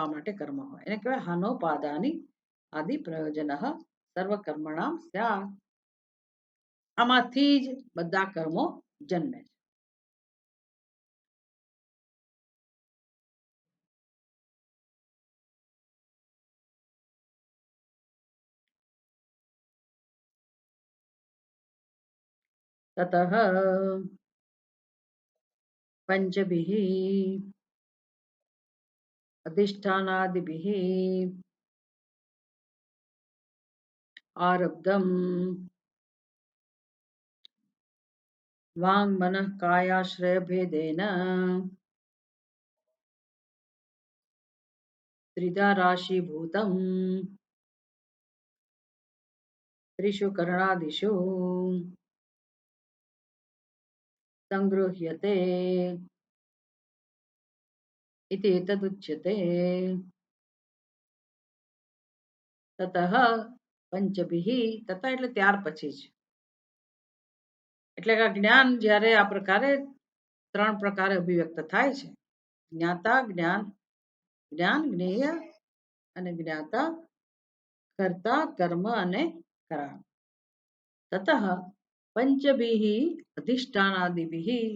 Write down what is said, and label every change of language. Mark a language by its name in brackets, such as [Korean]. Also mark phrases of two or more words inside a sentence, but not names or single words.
[Gujarati] માટે કર્મ હોય એને કહેવાય [Sanskrit] हानोपादानी आदि प्रयोजन सर्व कर्मणाम् स्या [Gujarati] આમાંથી જ બધા કર્મો જન્મે છે [Sanskrit] ततः पञ्चभिः अधिष्ठानादिभिः आरब्धम् वाङ् मनः कायाश्रय भेदेन त्रिधा राशीभूतम् त्रिषु करणादिषु संगृह्यते इति एतदुच्यते તતઃ पञ्चभिः ततः [Gujarati] એટલે ત્યાર પછી જ એટલે કે જ્ઞાન જ્યારે આ પ્રકારે ત્રણ પ્રકારે અભિવ્યક્ત થાય છે જ્ઞાતા જ્ઞાન જ્ઞેય અને જ્ઞાતા કર્તા કર્મ અને કરણ [Sanskrit] ततः पञ्चभिः अधिष्ठानादिभिः